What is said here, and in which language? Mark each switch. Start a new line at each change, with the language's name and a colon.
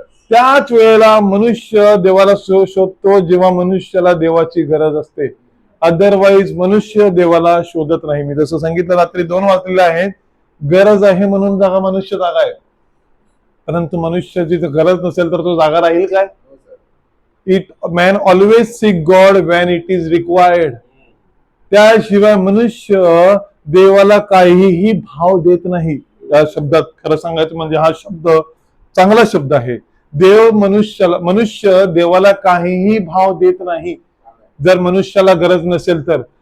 Marathi: त्याच वेळेला मनुष्य देवाला शोधतो जेव्हा मनुष्याला देवाची गरज असते. अदरवाईज मनुष्य देवाला शोधत नाही. मी जसं सांगितलं, रात्री 2 वाजलेले आहेत, गरज आहे म्हणून जागा मनुष्य जागा आहे, परंतु मनुष्याची जर गरज नसेल तर तो जागा राहील काय?
English: Man always seek God when it is required.
Marathi: त्याशिवाय मनुष्य देवाला काहीही भाव देत नाही. या शब्दात खरं सांगायचं म्हणजे हा शब्द चांगला शब्द आहे. मनुष्य देवाला काहीही भाव देत नाही जर मनुष्याला गरज नसेल तर.